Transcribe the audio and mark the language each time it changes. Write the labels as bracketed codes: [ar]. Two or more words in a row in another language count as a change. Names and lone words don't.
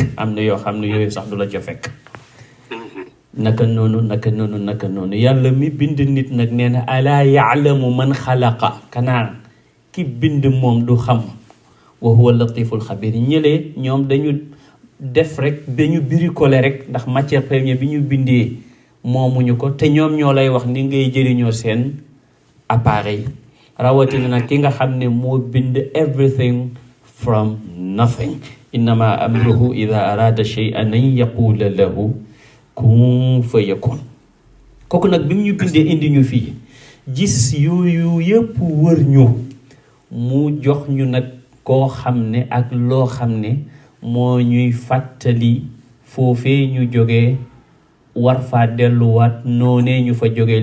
[wo] am na yoo xam ne yooyu sax du la ca fekk. naka noonu yàlla mi bind nit nag nee na [ar] ألا يعلم من خلق, [wo] kanaa ki bind moom du xam. [ar] وهو اللطيف الخبير. [wo] ñëlee ñoom dañu def rek dañu bricoler rek ndax [fr] matière première [wo] bi ñu bindee moomuñu ko, te ñoom ñoo lay wax ni ngay jëriñoo seen appareil. rawatina nag ki nga xam ne moo bind [en] everything from nothing. [ar] إنما أمره إذا أراد شيئا أن يقول له كن فيكون. [wo] kooku nag bi mu ñu bindee indi ñu fii gis yooyu yëpp wër ñu, mu jox ñu nag koo xam ne ak loo xam ne moo ñuy fàttali foofee ñu jógee war faa delluwaat noonee ñu fa jógee.